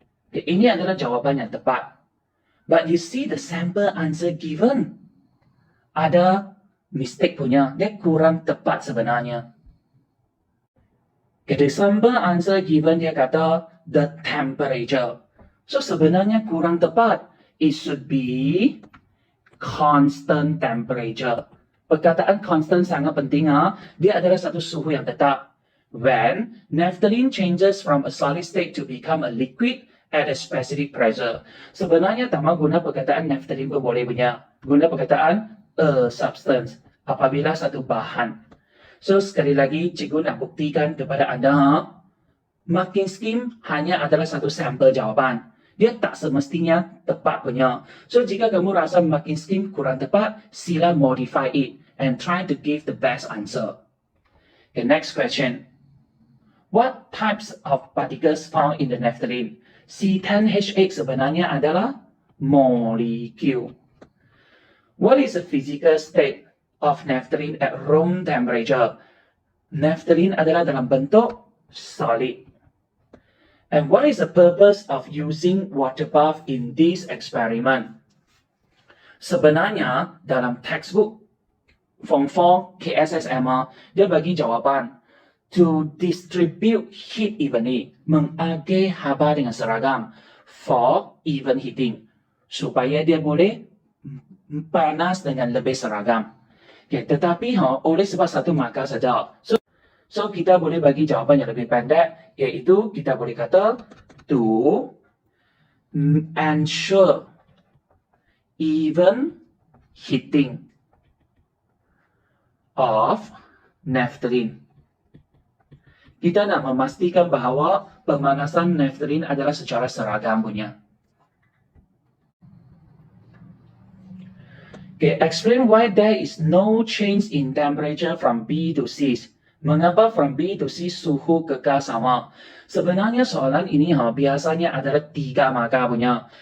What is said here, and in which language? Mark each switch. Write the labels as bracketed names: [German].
[Malay] Okay, ini adalah jawapan yang tepat. [English] But you see the sample answer given. [Malay] Ada mistake punya. Dia kurang tepat sebenarnya. [English] Okay, the sample answer given [Malay] dia kata [English] the temperature. [Malay] So sebenarnya kurang tepat. [English] It should be constant temperature. [Malay] Perkataan constant sangat penting. Dia adalah satu suhu yang tetap. [English] When naphthalene changes from a solid state to become a liquid at a specific pressure. [Malay] Sebenarnya tak mahu guna perkataan naphthalene pun boleh punya. Guna perkataan a substance. Apabila satu bahan. So sekali lagi cikgu nak buktikan kepada anda. Marking scheme hanya adalah satu sampel jawapan. Dia tak semestinya tepat punya. So jika kamu rasa marking scheme kurang tepat, sila [English] modify it and try to give the best answer. Okay, next question. What types of particles found in the naphthalene? [Malay] C10H8 sebenarnya adalah molekul. [English] What is the physical state of naphthalene at room temperature? [Malay] Naphthalene adalah dalam bentuk solid. [English] And what is the purpose of using water bath in this experiment? [Malay] Sebenarnya dalam textbook Form 4 KSSM dia bagi jawapan [English] to distribute heat evenly, [Malay] mengagih haba dengan seragam [English] for even heating, [Malay] supaya dia boleh panas dengan lebih seragam. Okay, tetapi oleh sebab satu markah saja. So kita boleh bagi jawapan yang lebih pendek, iaitu kita boleh kata [English] to ensure even heating of naphthalene. [Malay] Kita nak memastikan bahawa pemanasan naphthalene adalah secara seragam punya. [English] Okay, explain why there is no change in temperature from B to C. [Malay] Mengapa [English] from B to C [Malay] suhu kekal sama? Sebenarnya soalan ini biasanya adalah 3 markah punya.